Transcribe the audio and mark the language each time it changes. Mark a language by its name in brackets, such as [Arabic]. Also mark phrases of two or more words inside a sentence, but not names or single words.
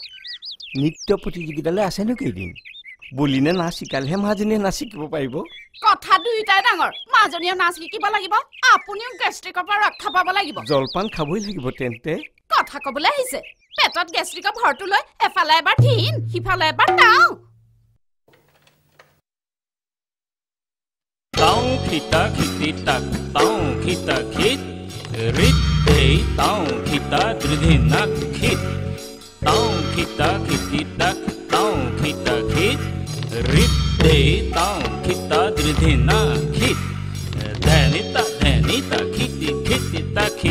[Assamese] নৃত্য প্ৰতিযোগিতালৈ আছেনো কেইদিন বলিনে নাচ শিকালেহে মাজনীয়ে নাচ শিকিব পাৰিব কথা দুইটাই ডাঙৰ মাজনীয়ে নাচ শিকিব লাগিব আপুনিও গেষ্ট্ৰিকৰ পৰা ৰক্ষা পাব লাগিব জলপান খাবই লাগিব তেন্তে কথা ক'বলৈ আহিছে পেটত গেষ্ট্ৰিকৰ ভৰটো লৈ এফালে এবাৰ ঢিন সিফালে এবাৰ টাও Tao kita kiti tak tao kita kit rit hey tao kita dridhinak kit tao kita kiti tak tao kita kit rit hey tao kita dridhinak kit dhanita kiti kiti tak